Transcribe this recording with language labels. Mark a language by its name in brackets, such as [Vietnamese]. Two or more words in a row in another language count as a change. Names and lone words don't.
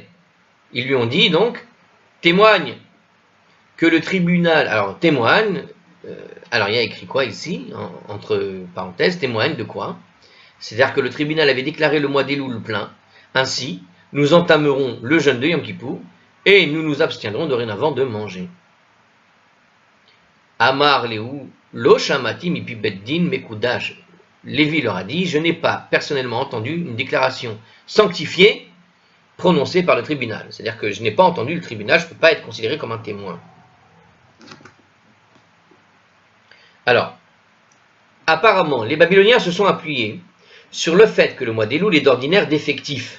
[French] Ils lui ont dit donc témoigne que le tribunal, alors témoigne, alors il y a écrit quoi ici, entre parenthèses, témoigne de quoi? C'est-à-dire que le tribunal avait déclaré le mois d'Elul plein, ainsi nous entamerons le jeûne de Yom Kippour et nous nous abstiendrons dorénavant de manger. [Hebrew] אמר להו לא שמעתי מפי בית דין מקודש. [French] Lévi leur a dit, je n'ai pas personnellement entendu une déclaration sanctifiée prononcée par le tribunal. C'est-à-dire que je n'ai pas entendu le tribunal, je ne peux pas être considéré comme un témoin. Alors, apparemment, les Babyloniens se sont appuyés sur le fait que le mois d'Elul est d'ordinaire défectif.